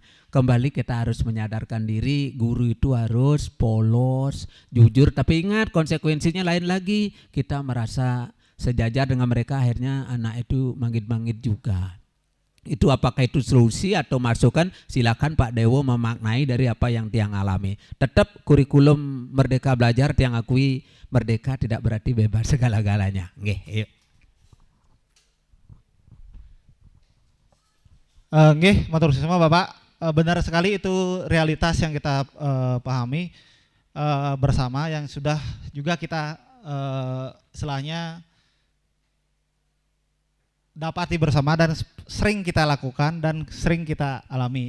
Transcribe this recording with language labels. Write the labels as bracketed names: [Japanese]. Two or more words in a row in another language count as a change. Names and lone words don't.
[Indonesian] Kembali kita harus menyadarkan diri, guru itu harus polos, jujur, tapi ingat konsekuensinya lain lagi, kita merasa sejajar dengan mereka, akhirnya anak itu manggit-manggit juga. Itu apakah itu solusi atau masukan, silakan Pak Dewo memaknai dari apa yang tiang alami. Tetap kurikulum Merdeka Belajar tiang akui merdeka tidak berarti bebas segala-galanya. Nggih, yuk. [Javanese] Nggih, matur suwun semua Bapak. [Indonesian] Benar sekali itu realitas yang kita pahami bersama yang sudah juga kita selahnya dapati bersama dan sering kita lakukan dan sering kita alami.